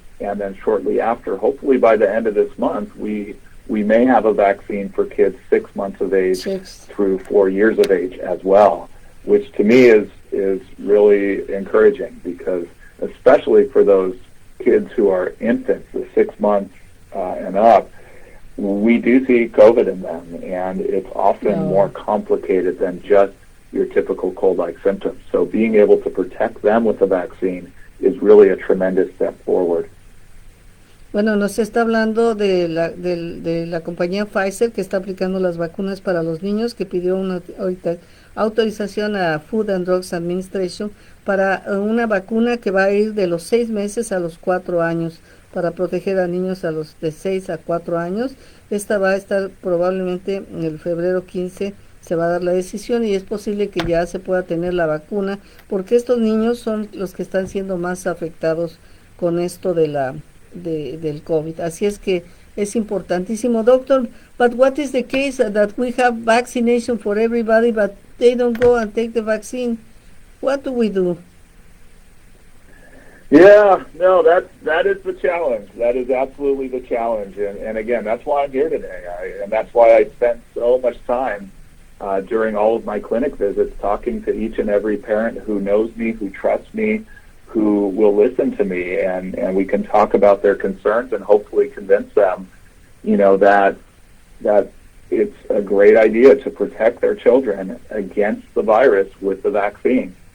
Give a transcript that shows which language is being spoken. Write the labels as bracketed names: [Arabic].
[English] And then shortly after, hopefully by the end of this month, we may have a vaccine for kids 6 months of age through 4 years of age as well, which to me is really encouraging, because especially for those kids who are infants, the 6 months and up, we do see COVID in them, and it's often more complicated than just your typical cold-like symptoms. So being able to protect them with the vaccine is really a tremendous step forward. [Spanish] Bueno, nos está hablando de la compañía Pfizer, que está aplicando las vacunas para los niños, que pidió una autorización a Food and Drugs Administration para una vacuna que va a ir de los 6 meses a los 4 años, para proteger a niños de 6 a 4 años. Esta va a estar probablemente en el febrero 15, se va a dar la decisión, y es posible que ya se pueda tener la vacuna, porque estos niños son los que están siendo más afectados con esto del COVID. Así es que es importantísimo. [English] Doctor, but what is the case that we have vaccination for everybody, but they don't go and take the vaccine? What do we do? Yeah, no, that is the challenge. That is absolutely the challenge. And again, that's why I'm here today. And that's why I spent so much time during all of my clinic visits talking to each and every parent who knows me, who trusts me, who will listen to me, and we can talk about their concerns and hopefully convince them, that it's a great idea to protect their children against the virus with the vaccine.